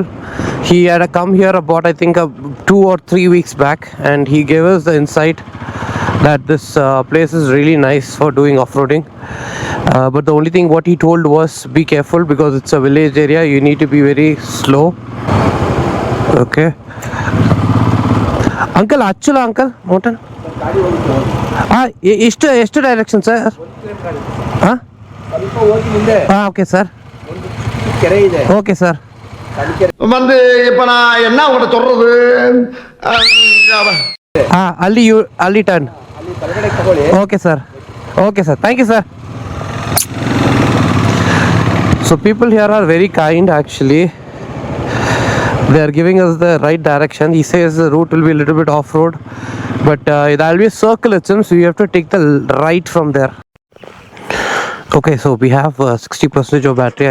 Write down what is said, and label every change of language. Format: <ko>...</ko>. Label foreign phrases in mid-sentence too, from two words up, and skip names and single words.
<en>He had come here about I think 2 or 3 weeks back and he gave us the insight that this place is really nice for doing off-roading, but the only thing what he told was be careful because it's a village area. You need to be very slow. Okay uncle, Acchalu uncle mountain</en> <kn>ಎಷ್ಟು ಡೈರೆಕ್ಷನ್ ಸರ್?</kn> <en>okay sir, okay sir.</en> <ta>வந்து இப்ப நான் என்ன உங்கள்கிட்ட சொல்றது,</ta> <kn>ಅಲ್ಲಿ ಟರ್ನ್.</kn> <en>okay sir, okay sir, thank you sir. So people here are very kind actually. They are giving us the right direction. He says the route will be a little bit off-road, but there will be a circle it seems, so you have to take the right from there. Okay, so we have 60% of battery.</en>